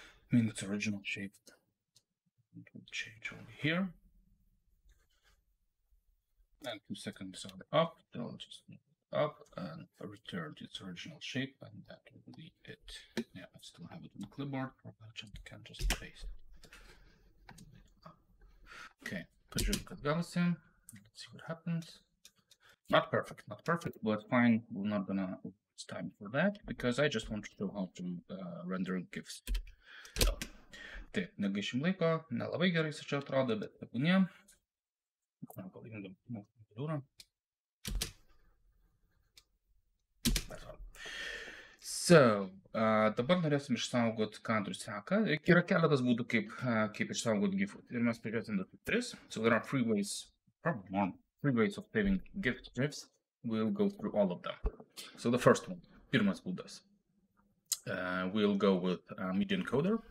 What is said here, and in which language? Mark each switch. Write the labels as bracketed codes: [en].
[en] I mean, its original shape. It will change over here. And 2 seconds are up, they'll just move up and return to its original shape, and that will be it. Yeah, I still have it on the clipboard, or I can just paste it. [lt] Okay, pažiūrėk, kad gausim. [en] Let's see what happens. Not perfect, but fine. We're not gonna waste time for that, because I just want to show how to render gifs. So, [lt] Taip, negaišim laiko, nelabai gerai su čia atrodo, bet tebūnie. Pavadinam jūrą. So, dabar norėsim išsaugoti kadrų seką. Yra keletas būdų, kaip išsaugoti gifų. Ir mes pažiūrėsim dar 3. [en] So there are 3 ways, probably more, 3 ways of saving gifs. We'll go through all of them. So the first one, [lt] pirmas būdas. [en] We'll go with media encoder.